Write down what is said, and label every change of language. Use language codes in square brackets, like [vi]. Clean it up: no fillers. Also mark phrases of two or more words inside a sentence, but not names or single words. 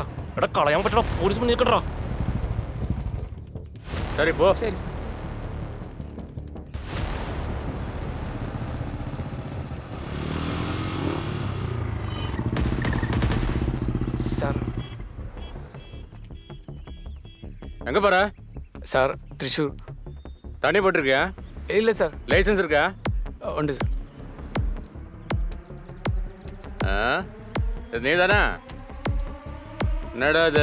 [ml] എടാ കളയാൻ പറ്റടാ, പോലീസ് മുന്നിൽ നിൽക്കണ്ടാ. ശരി പോ. ശരി സാർ. [ta] எங்க போற? சார் திரிஷூர். தண்ணி போட்டிருக்கியா? இல்லை சார். லைசன்ஸ் இருக்கா? உண்டு சார். இது நீ தானே? என்னடா அது?